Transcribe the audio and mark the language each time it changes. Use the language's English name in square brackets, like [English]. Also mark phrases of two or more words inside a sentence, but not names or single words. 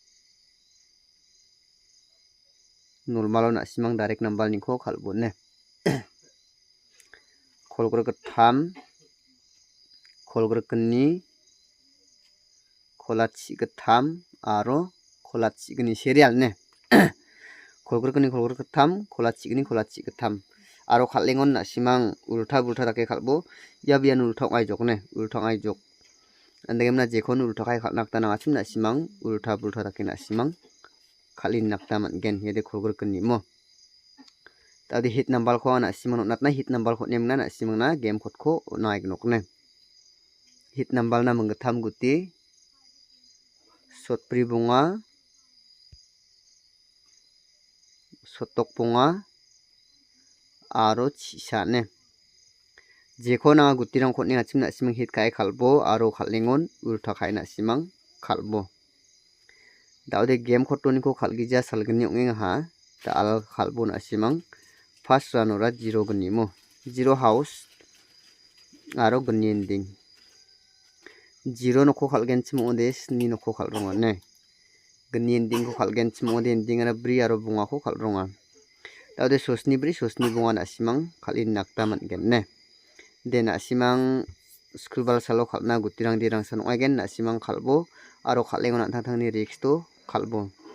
[Garo] normal na simang [English] direct number [Garo] ni ko khalbo ne kholgruk tham kholgruk ni kholachi tham aro kholachi gni serial ne kholgruk ni kholgruk tham kholachi tham aro khalengon na simang ultha bultha take khalbo yabian ulthong ai jok ne ulthong ai jok andegem na jekon ultha kai khalnak ta na achim na simang ultha bultha take na simang khalin nakta mangen yede kholgruk ni mo tadi [English] hit number [Garo] ko na simang natna [English] hit number [Garo] ko nemna na simang na game khot ko naik nok ne [English] hit number [Garo] na mangtham guti sotpri bunga sotok bunga aro chisa ne jekona gutirang khotni achim na simang hit kai khalbo aro khalengon ultha kai na simang khalbo daude game khotoni ko khalgija salgni ongeng ha dal khalbo na simang first ranora 0 gni mo 0 house aro gni ending 0 no ko khalgen chimode sni no ko khalronga ne gni ending ko khalgen chimode ending ara bri aro bunga ko khalronga daude sosni bri sosni bunga na simang khalin nakta mangen ne de na simang school bal salo khalna gutirang dirang san oigen na simang khalbo aro khalengon thang thangni risk to khalbo